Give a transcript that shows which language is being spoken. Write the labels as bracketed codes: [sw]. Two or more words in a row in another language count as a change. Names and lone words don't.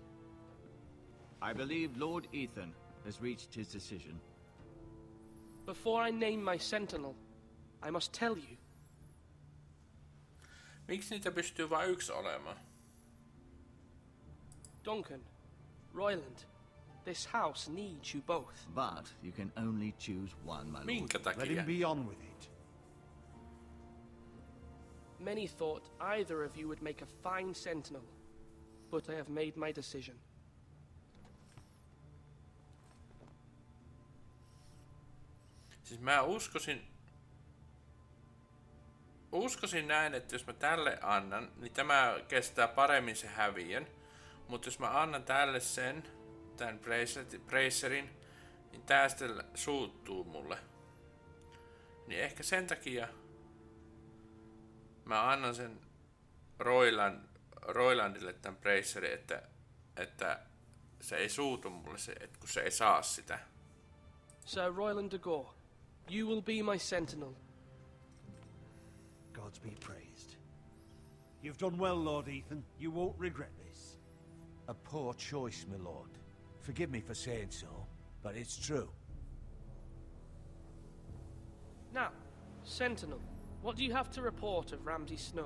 [en] I believe Lord Ethan has reached his decision. Before I name my sentinel, I must tell you. [fi] Miksi niitä pystyy vain yksi olemaan? [en] Duncan, Royland, This house needs you both. But you can only choose one, my lord. [fi] Minkä [en] Let [fi] takia? [en] him be on with it. Many thought either of you would make a fine sentinel, but I have made my decision. [fi] Siis mä uskoisin näin, että jos mä tälle annan, niin tämä kestää paremmin se häviön. Mutta jos mä annan tälle tämän bracerin, niin tää sitten suuttuu mulle. Niin ehkä sen takia mä annan sen Roilandille tämän bracerin, että se ei suutu mulle, kun se ei saa sitä. [en] Sir Royland de Gore, you will be my sentinel. Gods be praised. You've done well, Lord Ethan. You won't regret this. A poor choice, my lord. Forgive me for saying so, but it's true. Now, sentinel, what do you have to report of Ramsay Snow?